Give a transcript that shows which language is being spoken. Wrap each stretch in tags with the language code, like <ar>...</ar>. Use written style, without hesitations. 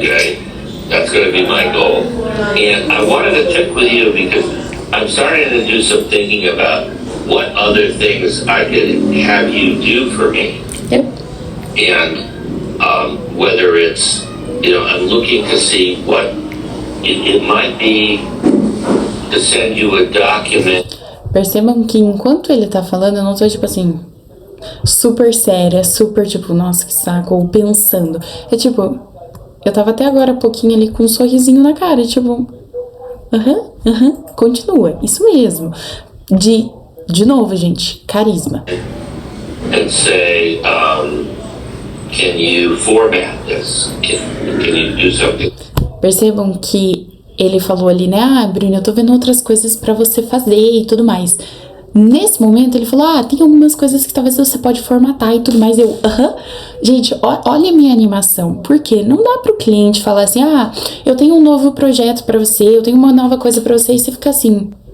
<en>Okay, that's going to be my goal. And I wanted to check with you because I'm starting to do some thinking about what other things I could have you do for me. And whether it's, I'm looking to see what it might be to send you a document.</en> <pt>Percebam que enquanto ele tá falando, eu não tô tipo assim, super séria, super tipo, nossa, que saco, ou pensando. É tipo, eu tava até agora pouquinho ali com um sorrisinho na cara, tipo, continua, isso mesmo. De novo, gente, carisma.</pt> <en>And say, can you format this? Can you do something?</en> <pt>Percebam que ele falou ali, né? Ah, Bruno, eu tô vendo outras coisas pra você fazer e tudo mais. Nesse momento, ele falou, tem algumas coisas que talvez você pode formatar e tudo mais. Eu, Gente, olha a minha animação. Por quê? Não dá pro cliente falar assim, eu tenho um novo projeto pra você, eu tenho uma nova coisa pra você, e você fica assim.</pt>